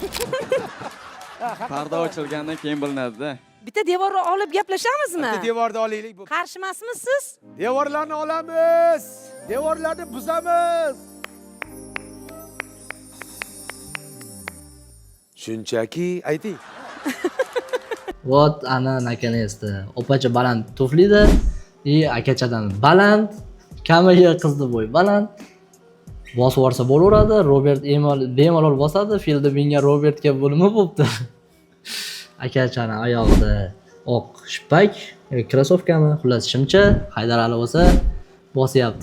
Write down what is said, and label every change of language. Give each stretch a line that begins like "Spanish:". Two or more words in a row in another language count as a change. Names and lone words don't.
Uzbek: Parda ochilgandan keyin bilinadi-da. Bitta devorni olib gaplashamizmi? Bitta devorni olaylik. Qarshimasmisiz? Devorlarni olamiz. Devorlarni buzamiz. Shunchaki ayting.
Russian: Вот ana наконец-то.
Uzbek: Opacha baland tuflida и akachadan baland, kamiga qizni bo'y baland. Bosib yuborsa bo'laveradi. Robert bemalol bosadi. Filda menga Robertga bo'limi bo'pti. Akachani oyog'ida oq shippak, krossovkami, xullas shimcha, Haydarali bo'lsa bosyapti.